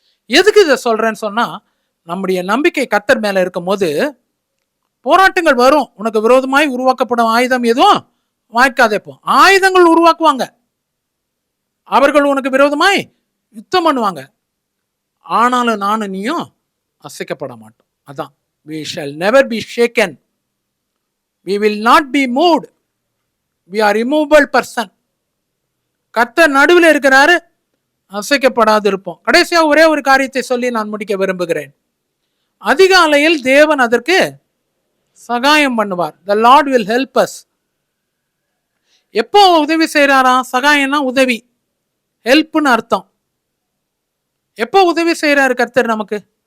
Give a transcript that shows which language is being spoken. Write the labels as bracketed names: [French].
[Tamil] எதுக்கு இதை சொல்றேன்னு சொன்னா, நம்முடைய நம்பிக்கை கர்த்தர் மேல இருக்கும் போது போராட்டங்கள் வரும். உனக்கு விரோதமாய் உருவாக்கப்படும் ஆயுதம் எதுவும் வாய்க்காதே போ. ஆயுதங்கள் உருவாக்குவாங்க. அவர்கள் உனக்கு விரோதமாய் யுத்தம் பண்ணுவாங்க. ஆனாலும் நானும் நீயும் அசைக்கப்பட மாட்டோம். [English] அதான் we shall never be shaken. We will not be moved. We are immovable person. [Tamil] கர்த்தர் நடுவில் இருக்கிறாரு, அசைக்கப்படாது இருப்போம். கடைசியா ஒரே ஒரு காரியத்தை சொல்லி நான் முடிக்க விரும்புகிறேன். அதிகாலையில் தேவன் அதற்கு சகாயம் பண்ணுவார். [English] The Lord will help us. [Tamil] எப்போ உதவி செய்யறாரா? சகாயம்னா உதவி, ஹெல்ப்னு அர்த்தம். எப்போ உதவி செய்யறாரு கர்த்தர் நமக்கு?